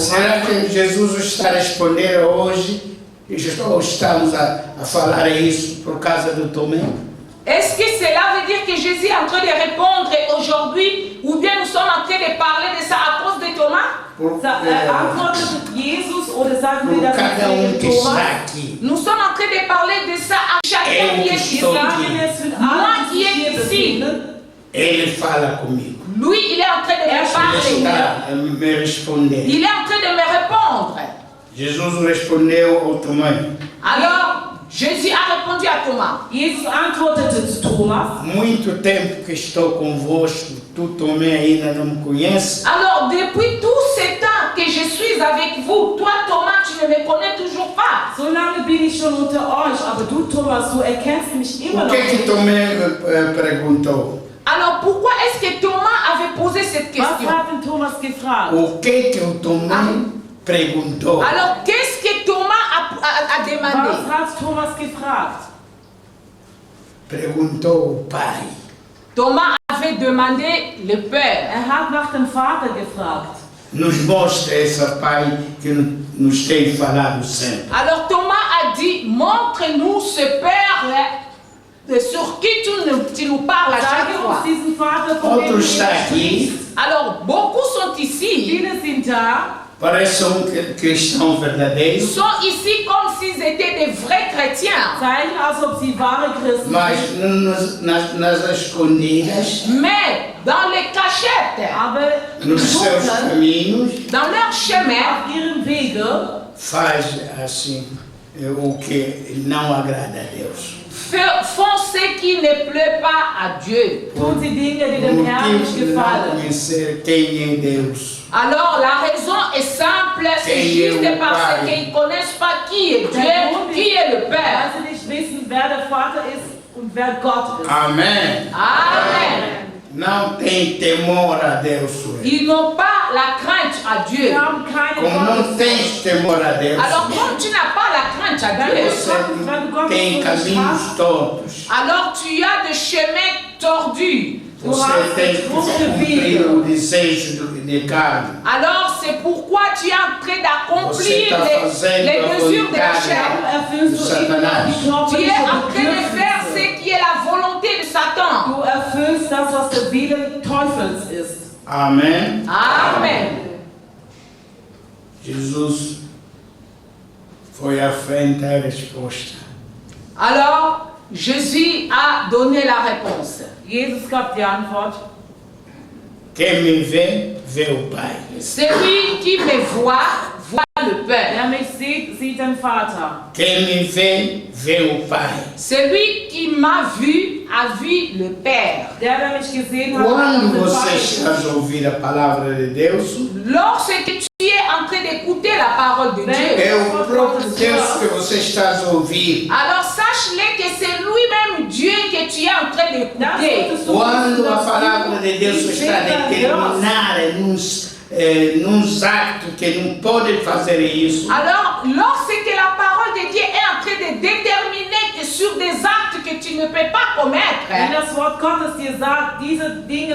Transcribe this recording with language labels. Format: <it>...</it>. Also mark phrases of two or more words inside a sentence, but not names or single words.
<pt>Será que Jesus está a responder hoje? Ou estamos a falar isso por causa do Tomé?</pt> <fr>Est-ce que cela veut dire que Jésus est en train de répondre aujourd'hui ou bien nous sommes en train de parler de ça à cause de Thomas?</fr> <pt>Por,</pt> <de>Antwortet Jesus oder sagen wir</de> <pt>por</pt> <de>das</de> <pt>cada</pt> <de>wegen</de> <pt>que está</pt> <de>Thomas?</de> <pt>aqui.</pt> <fr>Nous sommes en train de parler de ça à chacun qui est ici.</fr> <de>Wir sagen es für</de> <fr>Moi</fr> <de>alle,</de> <fr>qui</fr> <de>die sich</de> <fr>est</fr> <de>hier</de> <fr>ici,</fr> <de>befinden.</de> <pt>Ele fala comigo.</pt> <fr>lui il est en train de me</fr> <pt>Ele</pt> <fr>parler.</fr> <pt>está a me responder.</pt> <fr>Il est en train de me répondre.</fr> <pt>Jesus respondeu ao Tomé.</pt> <fr>Alors Jésus a répondu à Thomas.</fr> <de>Jesus antwortete zu Thomas.</de> <pt>Muito tempo que estou convosco, tu Tomé ainda não me conhece.</pt> <fr>Alors depuis tout ce temps que je suis suis avec vous. Toi, Thomas, tu ne me connais toujours pas.</fr> <de>So lange bin ich schon unter euch, aber du, Thomas, du erkennst mich immer</de> <pt>O</pt> <de>noch</de> <pt>que que</pt> <de>nicht.</de> <pt>Tomé perguntou?</pt> <fr>Alors, pourquoi est-ce que Thomas avait posé cette</fr> <de>Was</de> <fr>question?</fr> <de>hat denn Thomas gefragt?</de> <pt>O que o Tomé perguntou?</pt> <fr>Alors, qu'est-ce que Thomas a demandé?</fr> <de>Was hat Thomas gefragt?</de> <pt>Perguntou o Pai.</pt> <fr>Thomas avait demandé le Père.</fr> <de>Hat nach dem Vater gefragt.</de> <pt>Nos mostra esse Pai que nos tem falado sempre.</pt> <fr>Alors, Thomas a dit, montre-nous ce Père sur qui tu nous parles à chaque</fr> <de>Zeige</de> <fr>fois.</fr> <de>uns diesen Vater, von dem du</de> <pt>Outro está</pt> <de>jetzt</de> <pt>aqui,</pt> <de>sprichst.</de> <fr>Alors, beaucoup sont ici,</fr> <de>Viele sind da,</de> <pt>parece cristão verdadeiro,</pt> <fr>sont ici comme s'ils étaient des vrais chrétiens.</fr> <de>zeigen, als ob sie wahre Christen</de> <pt>mas</pt> <de>sind.</de> <pt>nas escondidas,</pt> <fr>Mais dans les cachettes,</fr> <de>Aber</de> <pt>nos seus caminhos,</pt> <fr>dans leur chemin,</fr> <de>auf ihrem Wege</de> <pt>faz assim o que não agrada a Deus.</pt> <fr>font ce qui ne plaît pas à Dieu.</fr> <de>tun sie Dinge, die</de> <pt>O</pt> <de>dem Herrn nicht</de> <pt>motivo de não</pt> <de>gefallen.</de> <pt>conhecer quem é Deus.</pt> <fr>Alors la raison est simple, c'est juste parce qu'ils ne connaissent pas qui est Dieu, qui est le Père.</fr> <de>Weil sie nicht wissen, wer der Vater ist und wer Gott ist.</de> <pt>Amém.</pt> <fr>Amen.</fr> <pt>Não tem temor a Deus.</pt> <fr>Ils n'ont pas la crainte à Dieu.</fr> <de>Sie haben keine</de> <pt>Como não</pt> <de>Gottes.</de> <pt>tens temor a Deus,</pt> <fr>Alors comme tu n'as pas la crainte à Dieu,</fr> <pt>você tem caminhos tortos.</pt> <fr>alors tu as des chemins tordus.</fr> <pt>Você tem que cumprir o desejo de carne.</pt> <fr>Alors c'est pourquoi tu es en train d'accomplir</fr> <pt>Você</pt> <fr>les</fr> <pt>está</pt> <fr>mesures de la</fr> <pt>fazendo</pt> <fr>chair.</fr> <de>Erfüllst du immer noch die</de> <fr>Tu es</fr> <de>körperlichen</de> <fr>en train de faire</fr> <de>Bedürfnisse.</de> <fr>ce qui est la volonté de Satan.</fr> <de>Du erfüllst das, was der Wille Teufels ist.</de> <pt>Amém.</pt> <fr>Amen.</fr> <pt>Jesus foi à frente à resposta.</pt> <fr>Alors Jésus a donné la réponse.</fr> <de>Jesus gab die Antwort.</de> <pt>Quem me vê, vê o Pai.</pt> <fr>Celui qui me voit, voit le Père.</fr> <de>Wer mich sieht, sieht den Vater.</de> <pt>Quem me vê, vê o Pai.</pt> <fr>Celui qui m'a vu a vu le Père.</fr> <de>Der mich gesehen hat, hat</de> <pt>Quando</pt> <de>den</de> <pt>você</pt> <de>Vater</de> <pt>está</pt> <de>gesehen.</de> <pt>a ouvir a palavra de Deus,</pt> <fr>Lorsque tu es en train d'écouter la parole de Dieu,</fr> <pt>é o próprio Deus que você está a ouvir.</pt> <fr>alors sache-le que c'est lui-même Dieu que tu es en train</fr> <de>Das</de> <fr>d'écouter.</fr> <de>solltest du</de> <pt>Quando</pt> <de>wissen,</de> <pt>a</pt> <de>dass</de> <pt>palavra de Deus</pt> <de>die</de> <pt>está a</pt> <de>Väter</de> <pt>determinar nos actos que não podem fazer isso,</pt> <fr>Alors, lorsque la parole de Dieu est en train de déterminer que sur des actes que tu ne peux pas commettre,</fr> <de>Wenn das Wort Gottes dir sagt, diese Dinge</de>